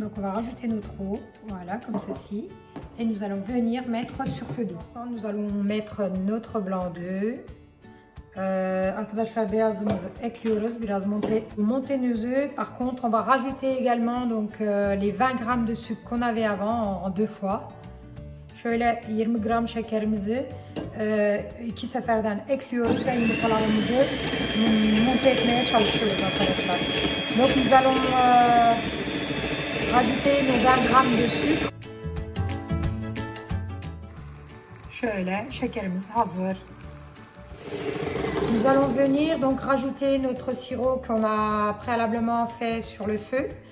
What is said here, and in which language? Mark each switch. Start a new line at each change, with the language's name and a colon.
French: Donc on va rajouter notre eau, voilà comme ceci, et nous allons venir mettre sur feu doux. Nous allons mettre notre blanc d'œuf.
Turkish: Arkadaşlar beyazımızı ekliyoruz. Biraz
French: monter nos œufs. Par contre, on va rajouter également donc les 20 grammes de sucre qu'on avait avant en deux fois.
Turkish: Şöyle 20 gram şekerimizi iki seferden ekliyoruz ve yumurtalarımızı monte etmeye çalışıyoruz arkadaşlar.
French: Donc nous allons rajouter nos 20 grammes de sucre.
Turkish: Şöyle şekerimiz hazır.
French: Nous allons venir donc rajouter notre sirop qu'on a préalablement fait sur le feu.